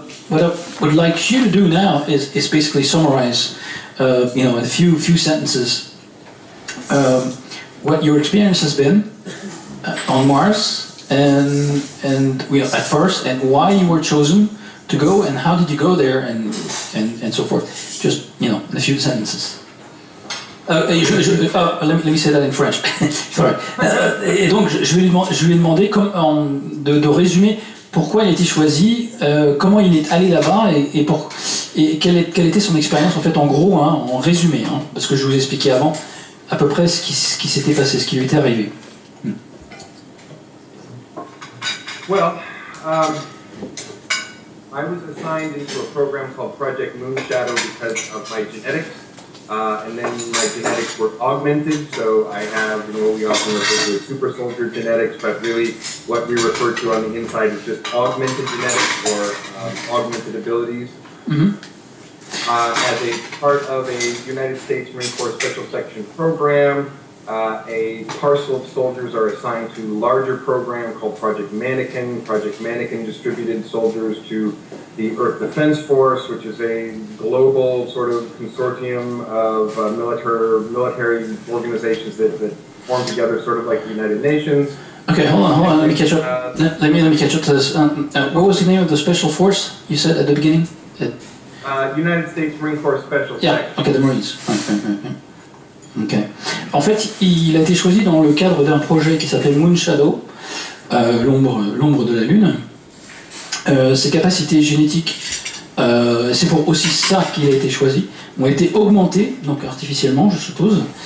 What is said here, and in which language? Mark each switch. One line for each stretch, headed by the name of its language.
English: What I would like you to do now is basically summarize, in a few sentences, what your experience has been on Mars, and at first, and why you were chosen to go, and how did you go there, and so forth. Just in a few sentences. Let me say that in French. Sorry.
French: Et donc je vais lui demander de résumer. Pourquoi il a été choisi, comment il est allé là-bas et quelle était son expérience en fait en gros, en résumé, parce que je vous ai expliqué avant à peu près ce qui s'était passé, ce qui lui était arrivé.
English: Well, I was assigned into a program called Project Moonshadow because of my genetics. And then my genetics were augmented, so I have what we often refer to as super soldier genetics, but really what we refer to on the inside is just augmented genetics or augmented abilities. Mm-hmm. As a part of a United States Marine Corps Special Section program, a parcel of soldiers are assigned to a larger program called Project Mannequin. Project Mannequin distributed soldiers to the Earth Defense Force, which is a global sort of consortium of military organizations that form together, sort of like the United Nations. Okay, hold on. Let me catch up. Let me catch up to this. What was the name of the special force you said at the beginning? United States Marine Corps Special Section. Yeah. Okay, the Marines. Right. Okay.
French: En fait, il a été choisi dans le cadre d'un projet qui s'appelle Moonshadow, l'ombre de la Lune. Ses capacités génétiques, c'est pour aussi ça qu'il a été choisi, ont été augmentées, donc artificiellement, je suppose,